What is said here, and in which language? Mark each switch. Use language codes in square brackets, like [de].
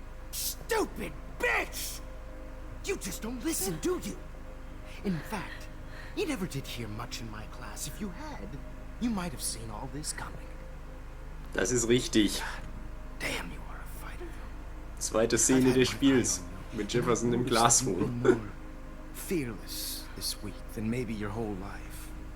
[en] Stupid bitch! You just don't listen, do you? In fact, you never did hear much in my class. If you had, you might have seen all this coming. [de] Das ist richtig. [en] Damn, you are a fighter. [de] Zweite Szene des Spiels mit Jefferson im Classroom. [en] More fearless this week than maybe your whole life.